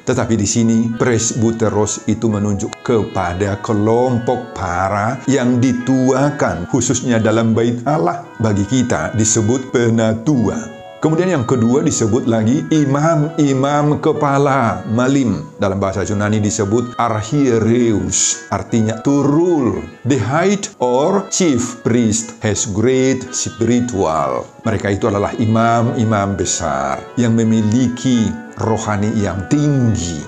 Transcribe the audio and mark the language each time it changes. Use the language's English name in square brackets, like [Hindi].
[Indonesian] Tetapi di sini presbuteros itu menunjuk kepada kelompok para yang dituakan, khususnya dalam bait Allah. Bagi kita disebut penatua. Kemudian yang kedua disebut lagi imam-imam kepala, malim. Dalam bahasa Yunani disebut archiereus, artinya [English] to rule. The height or chief priest has great spiritual. [Indonesian] Mereka itu adalah imam-imam besar yang memiliki rohani yang tinggi.